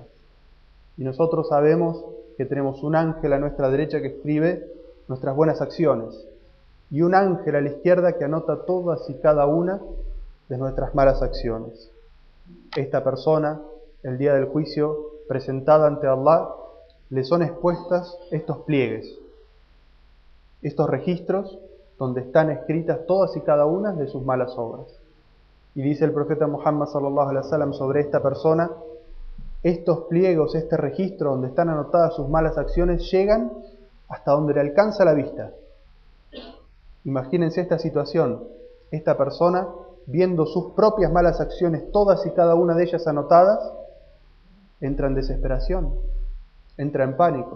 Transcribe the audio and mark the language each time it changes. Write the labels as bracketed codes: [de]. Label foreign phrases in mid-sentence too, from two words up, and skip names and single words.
[es] Y nosotros sabemos que tenemos un ángel a nuestra derecha que escribe nuestras buenas acciones y un ángel a la izquierda que anota todas y cada una de nuestras malas acciones. Esta persona, el día del juicio, presentada ante Allah, le son expuestas estos pliegues, estos registros donde están escritas todas y cada una de sus malas obras. Y dice el profeta Muhammad [ar] صلى الله عليه وسلم [es] sobre esta persona: estos pliegos, este registro donde están anotadas sus malas acciones, llegan hasta donde le alcanza la vista. Imagínense esta situación: esta persona viendo sus propias malas acciones, todas y cada una de ellas anotadas, entra en desesperación, entra en pánico.